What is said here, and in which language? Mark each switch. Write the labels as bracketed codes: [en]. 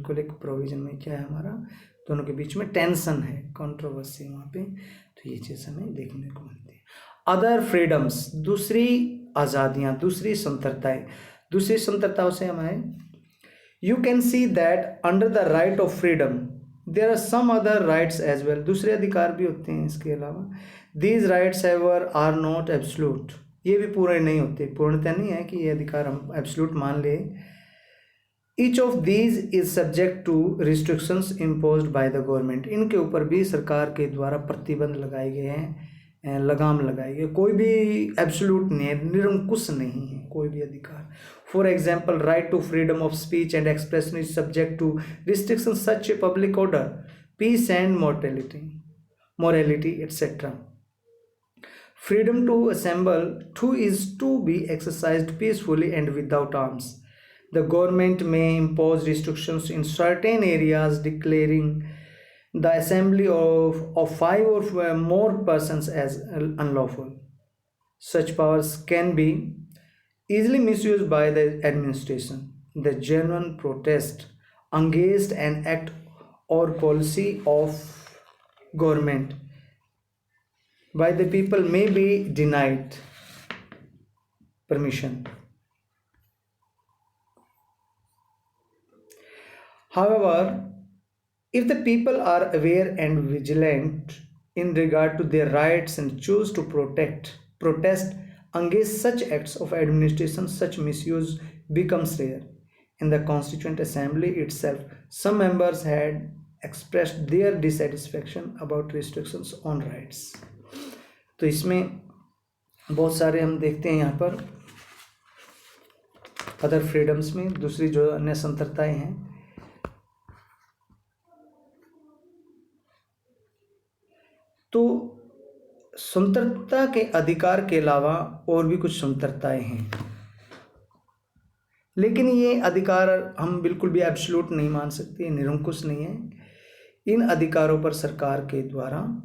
[hi] बिल्कुल एक प्रोविज़न में क्या है, हमारा दोनों के बीच में टेंशन है, कंट्रोवर्सी वहाँ पे। तो ये चीज़ हमें देखने को मिलती है। [en] other freedoms, [hi] दूसरी आज़ादियाँ, दूसरी स्वतंत्रताएँ, दूसरी स्वतंत्रताओं से हमारे [en] You can see that under the right of freedom there are some other rights as well. [hi] दूसरे अधिकार भी होते हैं इसके अलावा। [en] These rights however are not absolute. [hi] ये भी पूरे नहीं होते, पूर्णतः नहीं है कि ये अधिकार हम absolute मान ले। [en] Each of these is subject to restrictions imposed by the government. [hi] इनके ऊपर भी सरकार के द्वारा प्रतिबंध लगाए गए हैं, लगाम लगाई गई। कोई भी एब्सोल्यूट नहीं है, निरंकुश नहीं है कोई भी अधिकार। [en] For example, right to freedom of speech and expression is subject to restriction such a public order, peace and morality etc. Freedom to assemble too is to be exercised peacefully and without arms. The government may impose restrictions in certain areas, declaring the assembly of 5 or more persons as unlawful. Such powers can be easily misused by the administration. The genuine protest against an act or policy of government by the people may be denied permission. However, if the people are aware and vigilant in regard to their rights and choose to protest against such acts of administration, such misuse becomes rare. In the Constituent Assembly itself, some members had expressed their dissatisfaction about restrictions on rights. [hi] तो इसमें बहुत सारे हम देखते हैं यहाँ पर other freedoms में, दूसरी जो अन्य स्वतंत्रताएं हैं, तो स्वतंत्रता के अधिकार के अलावा और भी कुछ स्वतंत्रताएं हैं, लेकिन ये अधिकार हम बिल्कुल भी एब्सोल्यूट नहीं मान सकते, निरंकुश नहीं है। इन अधिकारों पर सरकार के द्वारा